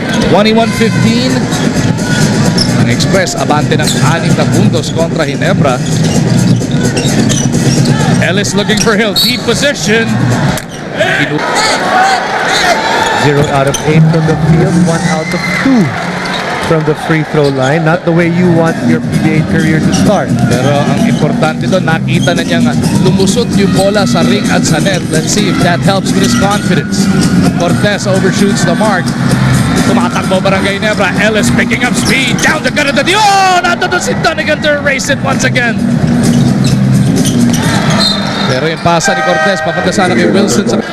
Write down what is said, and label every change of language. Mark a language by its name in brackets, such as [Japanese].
[Filipino] 21-15. Ang Express abante ng 6 na puntos kontra Ginebra. [English] Ellis looking for Hill. Deep position. 0 out of 8 from the field, 1 out of 2 from the free throw line. Not the way you want your PBA career to start. [Filipino] Pero ang importante doon, nakita na niyang lumusot yung bola sa ring at sa net. [English] Let's see if that helps with his confidence. Cortez overshoots the mark. [Filipino] Tumatakbo [English] Barangay Ginebra. Ellis picking up speed. Down the gut of the... Oh! Nato to si Dunigan to erase it once again. [Filipino] Pero yung pasa ni Cortez, papunta sana kay Wilson.